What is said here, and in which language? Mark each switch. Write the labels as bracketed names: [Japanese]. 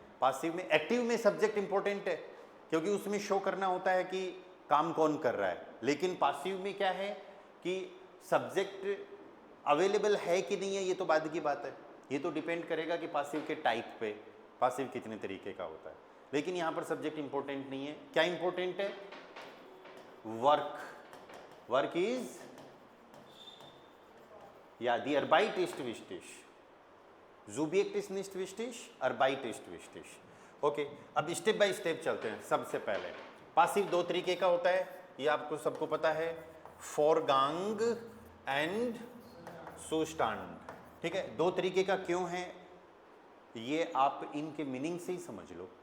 [Hindi] Passive में, active में subject important है क्योंकि उसमें शो करना होता है कि काम कौन कर रहा है। लेकिन पासिव में क्या है कि सब्जेक्ट अवेलेबल है कि नहीं है, ये तो बाद की बात है। ये तो डिपेंड करेगा कि पासिव के टाइप पे, पासिव कितने तरीके का होता है। लेकिन यहाँ पर सब्जेक्ट इंपॉर्टेंट नहीं है। क्या इंपॉर्टेंट है? वर्क। [English] work is, [German] या दी Arbeit ist wichtig, Subjekt ist nicht wichtig, Arbeit ist wichtig। [Hindi] Okay, अब स्टेप बाय स्टेप चलते हैं। सबसे पहले पासिव 2 तरीके का होता है, ये आपको सबको पता है, फोरगांग एंड सुस्टांड। ठीक है, 2 तरीके का क्यों है ये आप इनके मीनिंग से ही समझ लो।